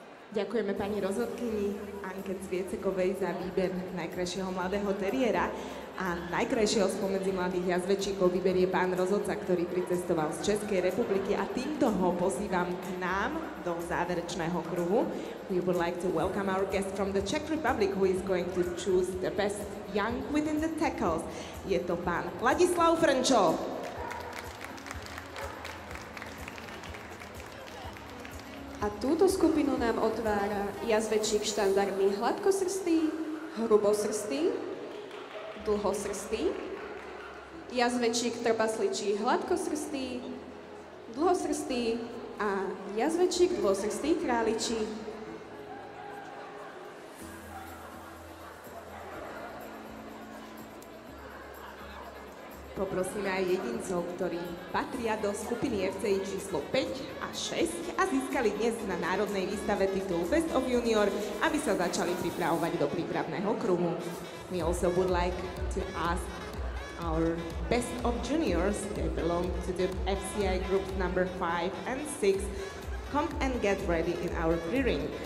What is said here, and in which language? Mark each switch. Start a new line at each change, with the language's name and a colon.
Slovak: Ďakujeme pani rozhodkyni Anke Cviecekovej za výber najkrajšieho mladého teriéra a najkrajšieho spomedzi mladých jazvečíkov vyberie pán rozhodca, ktorý pricestoval z Českej republiky a týmto ho pozývam k nám do záverečného kruhu.
English: We would like to welcome our guest from the Czech Republic who is going to choose the best young within the tackles.
Slovak: Je to pán Ladislav Frnčo. A túto skupinu nám otvára jazvečík štandardný hladkosrstý, hrubosrstý, dlhosrstý, jazvečík trpasličí hladkosrstý, dlhosrstý a jazvečík dlhosrstý králičí. Poprosíme aj jedincov, ktorí patria do skupiny FCI číslo 5 a 6 a získali dnes na národnej výstave titul Best of Junior, aby sa začali pripravovať do prípravného kruhu.
English: We also would like to ask our Best of Juniors, they belong to the FCI group number 5 and 6, come and get ready in our pre-ring.